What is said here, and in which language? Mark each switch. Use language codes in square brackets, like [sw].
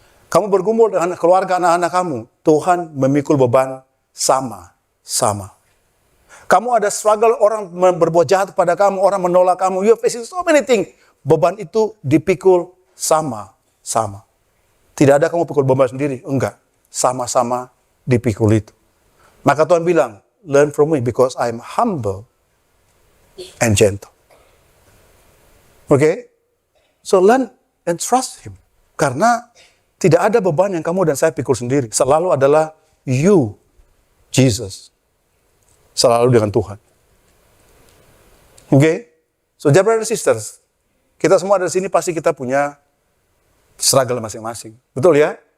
[id] Kamu bergumul dengan keluarga anak-anak kamu, Tuhan memikul beban sama-sama. Kamu ada struggle, orang berbuat jahat kepada kamu, orang menolak kamu, [en] you are facing so many things. [id] Beban itu dipikul sama-sama. Tidak ada kamu pikul beban sendiri, enggak. Sama-sama dipikul itu. Maka Tuhan bilang, [en] learn from me because I am humble and gentle. Okay? So learn and trust Him. [id] Karena tidak ada beban yang kamu dan saya pikul sendiri. Selalu adalah you, Jesus. Selalu dengan Tuhan. Okay? [en] So, dear brothers and sisters, [id] kita semua dari sini pasti kita punya struggle masing-masing. Betul ya?